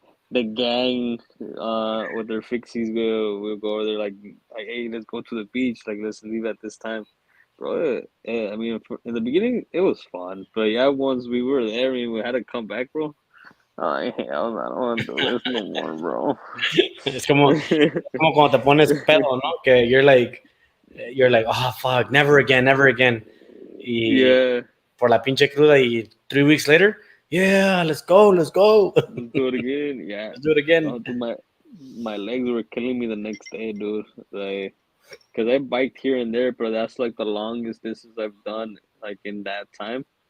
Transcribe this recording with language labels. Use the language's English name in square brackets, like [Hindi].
[English] the gang, with their fixies, we'll go over there like, hey, let's go to the beach. Like, let's leave at this time, bro. I mean, in the beginning, it was fun, but yeah, once we were there, I mean, we had to come back, bro. Hell, I don't want to do this no more, bro. [Spanish] Es como cuando te pones pedo, ¿no? [English] Que you're like, oh, fuck, never again, never again. [Spanish] Y [English] Yeah, [Spanish] por la pinche cruda y [English] 3 weeks later, yeah, let's go, let's go. let's do it again. Yeah, Let's do it again. oh, dude, my legs were killing me the next day, dude. Like, cause I biked here and there, but that's like the longest distance I've done, like in that time.